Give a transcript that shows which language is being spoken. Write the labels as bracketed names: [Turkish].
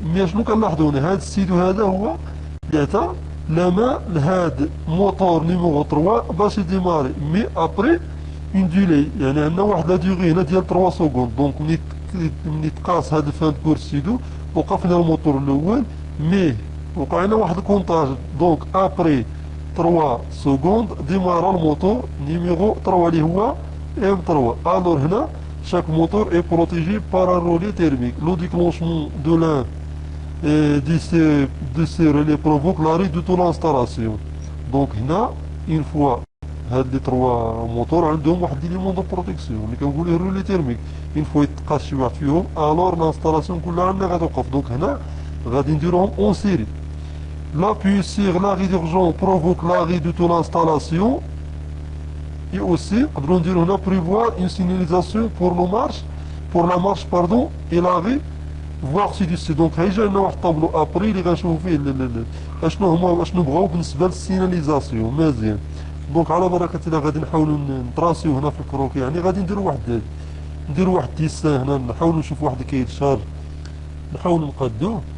[Arabic] مي شنو كنلاحظوا هنا؟ هذا السي 2 هذا هو اللي عطى لما لهاد موتور نيميرو 3 باش يديماري مي ابري اون ديلي، يعني عندنا واحد لا ديغي هنا ديال 3 سكوند. دونك ملي تقاس هاد الفان كورس سيدو وقف لنا الموتور الاول مي وقع لنا واحد الكونطاج. دونك ابري 3 سكوند ديمارا الموتور نيميرو 3 اللي هو ام 3. الور هنا [French] chaque moteur est protégé par un relais thermique. Le déclenchement de l'un de ces relais provoque l'arrêt de toute l'installation. [Arabic] Donc هنا [French] une fois [Arabic] هاد لي تروا موتور عندهم واحد ليليمون دو بروتيكسيون اللي كنقولوا الرولي تيرميك. [French] une fois [Arabic] يتقاس شي واحد فيهم الور لانستالاسيون كلها عندنا غتوقف. دونك هنا غادي نديروهم اون سيري. [French] L'appui sur l'arrêt d'urgence provoque l'arrêt de toute l'installation. Et aussi [Arabic] نقدروا نديرو هنا [French] prévoir une signalisation pour la marche pardon et l'arrêt فواغ سي دي سي. [Arabic] دونك هيجي عندنا واحد الطابلو ابري اللي غنشوفو فيه اشنو هما اشنو بغاو بالنسبه للسيناليزاسيون. مزيان. دونك على بركه الله غادي نحاولوا نطراسيو هنا في الكروكي. يعني غادي نديرو واحد ديسان هنا نحاولوا نشوفوا واحد الكايد شارج نحاولوا نقادوه.